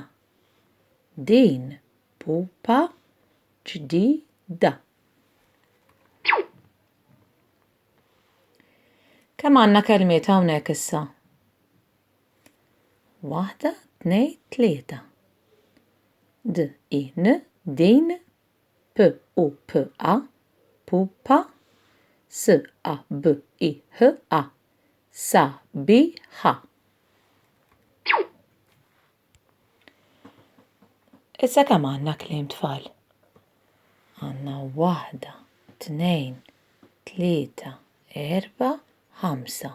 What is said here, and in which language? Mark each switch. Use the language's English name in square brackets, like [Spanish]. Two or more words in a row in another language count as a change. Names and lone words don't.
[Maltese] Din pupa ġdida. Kemm għandna kelmiet hawnhekk issa? 1, 2, 3. din P-U-P-A pupa. S-A-B-I-H-A sabiħa. Issa kemm għandna kliem tfal? Għandna 1, 2, 3, 4, 5.